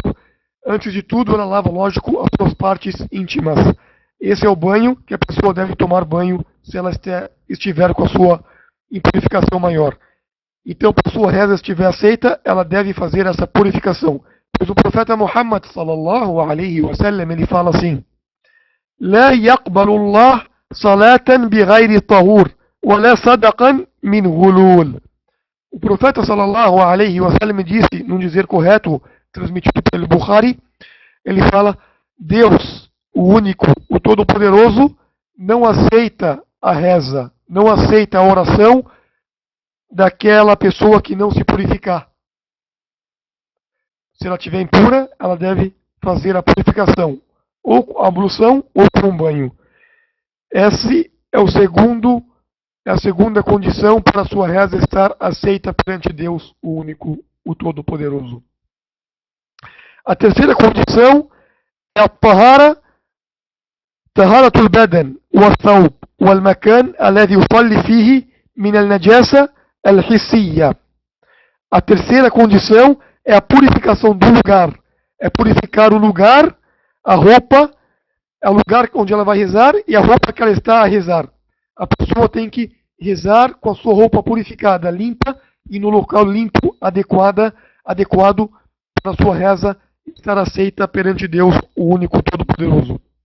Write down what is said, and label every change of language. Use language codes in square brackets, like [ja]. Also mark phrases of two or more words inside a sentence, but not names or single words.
[pt] Antes de tudo, ela lava, lógico, as suas partes íntimas. Esse é o banho que a pessoa deve tomar banho se ela estiver com a sua impurificação maior. Então, para a sua reza estiver aceita, ela deve fazer essa purificação. Pois o profeta Muhammad [ar] صلى الله عليه وسلم, [pt] ele fala assim: [ar] لا يقبل الله صلاة بغير طهور ولا صدقا من غلول. [pt] O profeta [ar] صلى الله عليه وسلم [pt] disse, num dizer correto, transmitido pelo Bukhari, ele fala: Deus, o único, o todo-poderoso, não aceita a reza, não aceita a oração daquela pessoa que não se purificar. Se ela estiver impura, ela deve fazer a purificação, ou com a ablução, ou com um banho. Esse é a segunda condição para a sua reza estar aceita perante Deus, o único, o todo-poderoso. A terceira condição é a tahara, [ar] طهارة البدن والثوب والمكان الذي يصلي فيه من النجاسة الحسية. [pt] A terceira condição é a purificação do lugar. É purificar o lugar, a roupa, é o lugar onde ela vai rezar e a roupa que ela está a rezar. A pessoa tem que rezar com a sua roupa purificada, limpa e no local limpo, adequado para a sua reza estar aceita perante Deus, o único todo-poderoso.